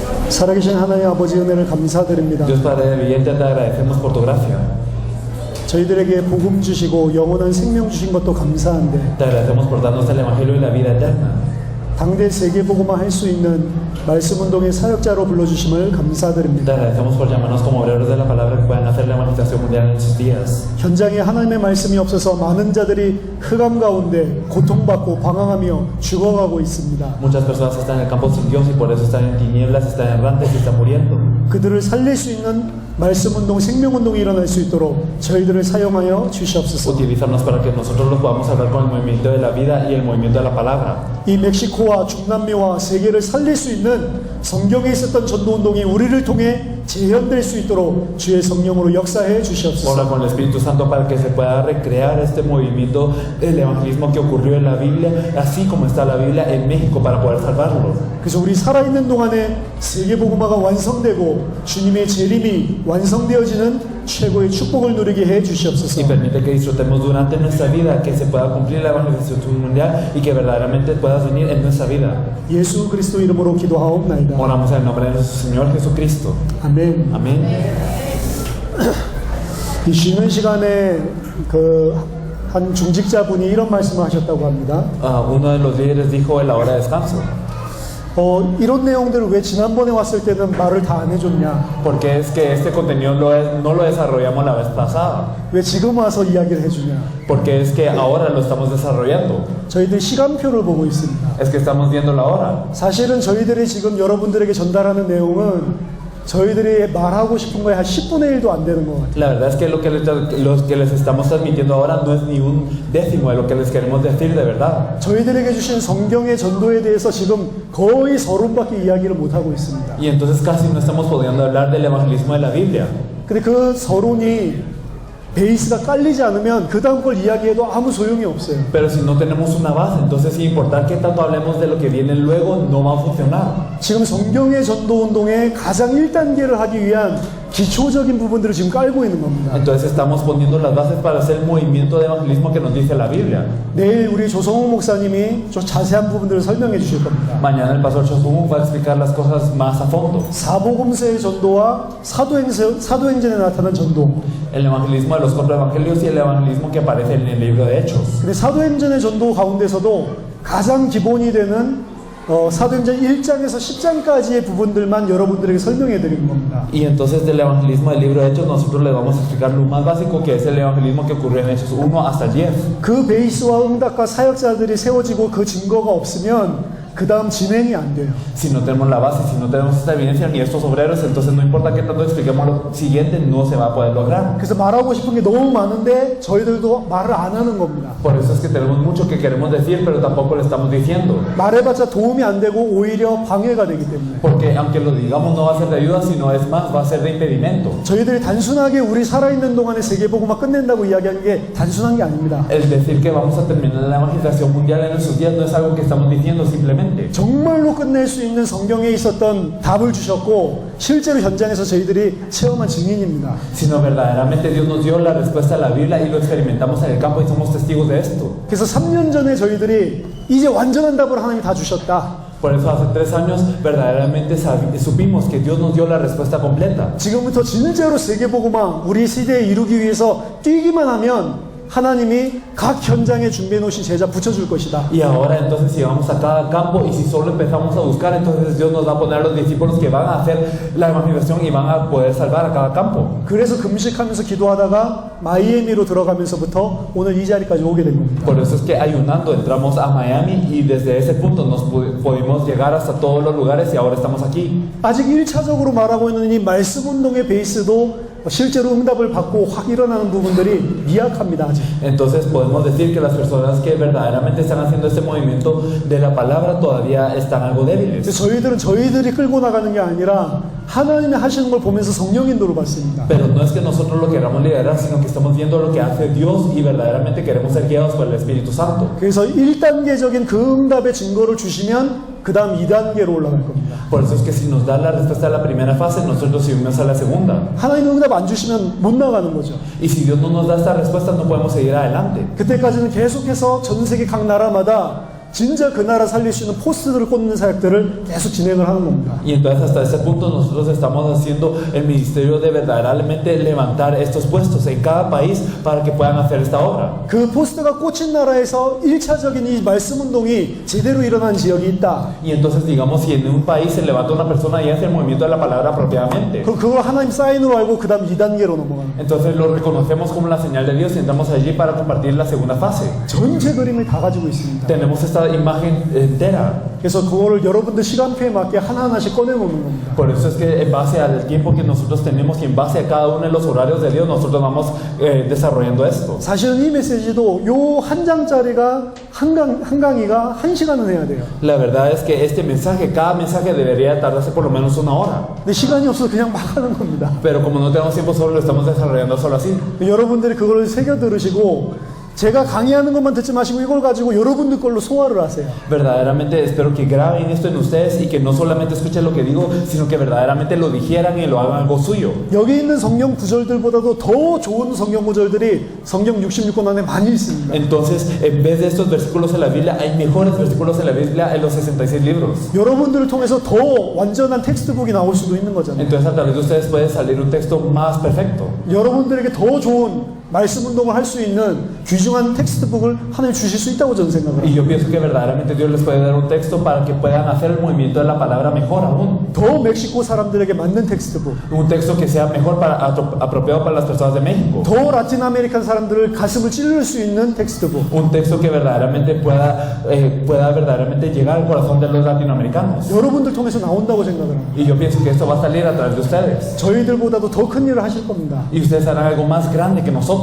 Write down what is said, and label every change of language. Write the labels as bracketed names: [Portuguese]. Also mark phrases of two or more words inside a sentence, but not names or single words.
[Korean] 살아계신 하나님 아버지 은혜를 감사드립니다. [Spanish] Dios Padre viviente, te agradecemos por tu gracia. [Korean] 저희들에게 복음 주시고 영원한 생명 주신 것도 감사한데 [Spanish] Te agradecemos por darnos el Evangelio y la vida eterna. [Korean] 당대 세계복음화 할 수 있는 말씀운동의 사역자로 불러주심을 [Spanish] Te [Korean] 감사드립니다. [Spanish] agradecemos por llamarnos como obreros de la palabra que puedan hacer la evangelización mundial en sus días. [Korean] 현장에 하나님의 말씀이 없어서 많은 자들이 흑암 가운데 고통받고 방황하며 죽어가고 있습니다. [Spanish] Muchas personas están en el campo sin Dios y por eso están en tinieblas, están errantes y están muriendo. [Korean] 그들을 살릴 수 있는 말씀운동, 생명운동이 일어날 수 있도록 저희들을 사용하여 주시옵소서. [Spanish] Utilízanos para que nosotros los podamos hablar con el movimiento de la vida y el movimiento de la palabra. [Korean] 이 멕시코와 중남미와 세계를 살릴 수 있는 성경에 있었던 전도운동이 우리를 통해 재현될 수 있도록 주의 성령으로 역사해 [Spanish] Ora [Korean] 주시옵소서. [Spanish] con el Espíritu Santo para que se pueda recrear este movimiento del evangelismo que ocurrió en la Biblia, así como está la Biblia en México, para poder salvarlo. [Korean] 그래서 우리 살아있는 동안에 세계복음화가 완성되고 주님의 재림이 완성되어지는 최고의 축복을 누리게 해 [Spanish] Y [Korean] 주시옵소서. [Spanish] permite que disfrutemos durante nuestra vida, que se pueda cumplir la evangelización mundial y que verdaderamente puedas venir en nuestra vida. [Korean] 예수 그리스도 이름으로 기도하옵나이다. [Spanish] Oramos en el nombre de nuestro Señor Jesucristo. [Korean] 아멘. [Spanish] Amén. [Korean] 이 쉬는 시간에 한 중직자분이 이런 말씀을 하셨다고 합니다. [Spanish] Uno de los líderes dijo en la hora de descanso, [Korean] 이런 내용들을 왜 지난번에 왔을 때는 말을 다 안 해줬냐? [Spanish] porque es que este contenido no lo desarrollamos la vez pasada, [Korean] 왜 지금 와서 이야기를 해주냐? [Spanish] porque es que ahora lo estamos desarrollando, [Korean] 저희들 시간표를 보고 있습니다. [Spanish] es que estamos viendo la hora. [Korean] 사실은 저희들이 지금 여러분들에게 전달하는 내용은 저희들이 말하고 싶은 거에 한 10분의 1도 안 되는 것 같아요. [Spanish] La verdad es que lo que les estamos transmitiendo ahora no es ni un décimo de lo que les queremos decir de verdad. [Korean] 저희들에게 주신 성경의 전도에 대해서 지금 거의 서론밖에 이야기를 못 하고 있습니다. [Spanish] Y entonces casi no estamos pudiendo hablar del evangelismo de la Biblia. [Korean] 근데 그 서론이 베이스가 깔리지 않으면 그 다음 걸 이야기해도 아무 소용이 없어요. [Spanish] Pero si no tenemos una base, entonces sin importar qué tanto hablemos de lo que viene luego, no va a funcionar. [Korean] 지금 성경의 전도 운동의 가장 1단계를 하기 위한 기초적인 부분들을 지금 깔고 있는 겁니다. [Spanish] Entonces estamos poniendo las bases para hacer el movimiento de evangelismo que nos dice la Biblia. [Korean] 내일 우리 조성욱 목사님이 좀 자세한 부분들을 설명해 주실 겁니다. [Spanish] Mañana el pastor Chosungu va a explicar las cosas más a fondo. [Korean] 사복음서의 전도와 사도행전에 나타난 전도. [Spanish] El evangelismo de los cuatro evangelios y el evangelismo que aparece en el libro de Hechos. [Korean] 근데 사도행전의 전도 가운데서도 가장 기본이 되는 사도행전 1장에서 10장까지의 부분들만 여러분들에게 설명해 드리는 겁니다. [Spanish] Y entonces del evangelismo del libro de Hechos nosotros les vamos a explicar lo más básico, que es el evangelismo que ocurrió en Hechos 1 hasta el 10. [Korean] 그 베이스와 응답과 사역자들이 세워지고 그 증거가 없으면 그 다음 진행이 안 돼요. [Spanish] Si no tenemos la base, si no tenemos esta evidencia ni estos obreros, entonces no importa qué tanto expliquemos lo siguiente, no se va a poder lograr. [Korean] 그래서 말하고 싶은 게 너무 많은데 저희들도 말을 안 하는 겁니다. [Spanish] Por eso es que tenemos mucho que queremos decir, pero tampoco lo estamos diciendo. [Korean] 말해봤자 도움이 안 되고 오히려 방해가 되기 때문에 [Spanish] Porque aunque lo digamos no va a ser de ayuda, sino es más, va a ser de impedimento. [Korean] 저희들이 단순하게 우리 살아있는 동안에 세계복음화 끝낸다고 이야기하는 게 단순한 게 아닙니다. [Spanish] El decir que vamos a terminar la evangelización mundial en nuestros días no es algo que estamos diciendo simplemente. [Korean] 정말로 끝낼 수 있는 성경에 있었던 답을 주셨고 실제로 현장에서 저희들이 체험한 증인입니다. [Spanish] Sino verdaderamente Dios nos dio la respuesta a la Biblia y lo experimentamos en el campo y somos testigos de esto. [Korean] 그래서 3년 전에 저희들이 이제 완전한 답을 하나님이 다 주셨다. [Spanish] Por eso hace 3 años verdaderamente supimos que Dios nos dio la respuesta completa. [Korean] 지금부터 진짜로 세계복음화 우리 시대에 이루기 위해서 뛰기만 하면 하나님이 각 현장에 준비해 놓으신 제자 붙여줄 것이다. [Spanish] Y ahora entonces si vamos a cada campo y si solo empezamos a buscar, entonces Dios nos va a poner a los discípulos que van a hacer la evangelización y van a poder salvar a cada campo. [Korean] 그래서 금식하면서 기도하다가 마이애미로 들어가면서부터 오늘 이 자리까지 오게 된 겁니다. [Spanish] Por eso es que ayunando entramos a Miami y desde ese punto nos pudimos llegar hasta todos los lugares y ahora estamos aquí. [Korean] 아직 1차적으로 말하고 있는 이 말씀 운동의 베이스도 실제로 응답을 받고 확 일어나는 부분들이 미약합니다. 아직. [Spanish] Entonces podemos decir que las personas que verdaderamente están haciendo este movimiento de la palabra todavía están algo débiles. [Korean] 저희들은 저희들이 끌고 나가는 게 아니라 하나님이 하시는 걸 보면서 성령 인도를 받습니다. [Spanish] Pero no es que nosotros lo queramos liderar, sino que estamos viendo lo que hace Dios y verdaderamente queremos ser guiados por el Espíritu Santo. [Korean] 그래서 1단계적인 그 응답의 증거를 주시면 그 다음 2단계로 올라갈 겁니다. [Spanish] Por eso es que si nos da la respuesta a la primera fase, nosotros subimos a la segunda. [Korean] 하나님 응답 안 주시면 못 나가는 거죠. [Spanish] Y si Dios no nos da esta respuesta, no podemos seguir adelante. [Korean] 그때까지는 계속해서 전 세계 각 나라마다 진짜 그 나라 살릴 수 있는 포스트들을 꽂는 사역들을 계속 진행을 하는 겁니다. [Spanish] Y entonces hasta ese punto nosotros estamos haciendo el ministerio de verdaderamente levantar estos puestos en cada país para que puedan hacer esta obra. [Korean] 그 포스트가 꽂힌 나라에서 1차적인 이 말씀 운동이 제대로 일어난 지역이 있다. [Spanish] Y entonces digamos si en un país se levanta una persona y hace el movimiento de la palabra apropiadamente. [Korean] 그걸 하나님 사인으로 알고 그 다음 2단계로 넘어가는 거예요. [Spanish] Entonces lo reconocemos como la señal de Dios y entramos allí para compartir la segunda fase. [Korean] 전체 그림을 다 가지고 있습니다. [Spanish] Tenemos esta imagen entera. [Korean] 그래서 그거를 여러분들 시간표에 맞게 하나하나씩 꺼내놓는 겁니다. [Spanish] Por eso es que en base al tiempo que nosotros tenemos y en base a cada uno de los horarios de Dios, nosotros vamos desarrollando esto. [Korean] 사실은 이 메시지도 요 한 장짜리가 한 강의가 1시간은 해야 돼요. [Spanish] La verdad es que este mensaje, cada mensaje debería tardarse por lo menos una hora. [Korean] 근데 시간이 없어서 그냥 막 하는 겁니다. [Spanish] Pero como no tenemos tiempo, solo lo estamos desarrollando solo así. [Korean] 여러분들이 그걸 새겨 들으시고 제가 강의하는 것만 듣지 마시고 이걸 가지고 여러분들 걸로 소화를 하세요. [Spanish] Verdaderamente espero que graben esto en ustedes y que no solamente escuchen lo que digo, sino que verdaderamente lo digieran y lo hagan algo suyo. [Korean] 여기 있는 성경 구절들보다도 더 좋은 성경 구절들이 성경 66권 안에 많이 있습니다. [Spanish] Entonces, en vez de estos versículos en la Biblia, hay mejores versículos en la Biblia en los 66 libros. [Korean] 여러분들을 통해서 더 완전한 텍스트북이 나올 수도 있는 거잖아요. [Spanish] Entonces, a través de ustedes puede salir un texto más perfecto. [Korean] 여러분들에게 더 좋은 말씀 운동을 할 수 있는 귀중한 텍스트북을 하나님 주실 수 있다고 저는 생각을 [Spanish] Y [Korean] 합니다. [Spanish] yo pienso que verdaderamente Dios les puede dar un texto para que puedan hacer el movimiento de la palabra mejor aún. [Korean] 더 멕시코 사람들에게 맞는 텍스트북, [Spanish] Un texto que sea mejor apropiado para las personas de México. [Korean] 더 라틴 아메리칸 사람들을 가슴을 찔릴 수 있는 텍스트북. [Spanish] Un texto que verdaderamente pueda verdaderamente llegar al corazón de los latinoamericanos. [Korean] 여러분들 통해서 나온다고 생각을 합니다. [Spanish] Y yo pienso que esto va a salir a través de ustedes. [Korean] 저희들보다도 더 큰 일을 하실 겁니다. [Spanish] Y ustedes harán algo más grande que nosotros.